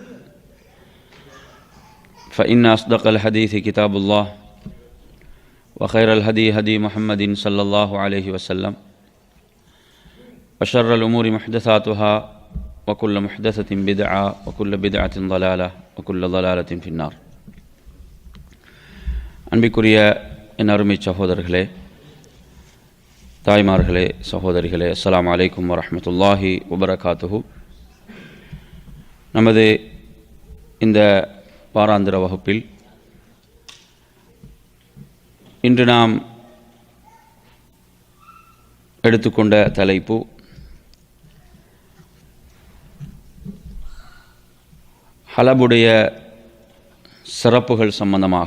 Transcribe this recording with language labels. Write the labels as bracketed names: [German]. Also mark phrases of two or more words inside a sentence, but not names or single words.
[Arabic] فإن أصدق الحديث كتاب الله وخير الهدي هدي محمد صلى الله عليه وسلم وشر الأمور محدثاتها وكل محدثة بدعة وكل بدعة ضلالة وكل ضلالة في النار. [Tamil] அன்பிற்குரிய என் அருமை சகோதரர்களே, தாய்மார்களே, சகோதரிகளே, [Arabic] السلام عليكم ورحمة الله وبركاته. [Tamil] நமது இந்த வாராந்திர வகுப்பில் இன்று நாம் எடுத்துக்கொண்ட தலைப்பு ஹலபுடைய சிறப்புகள் சம்பந்தமாக.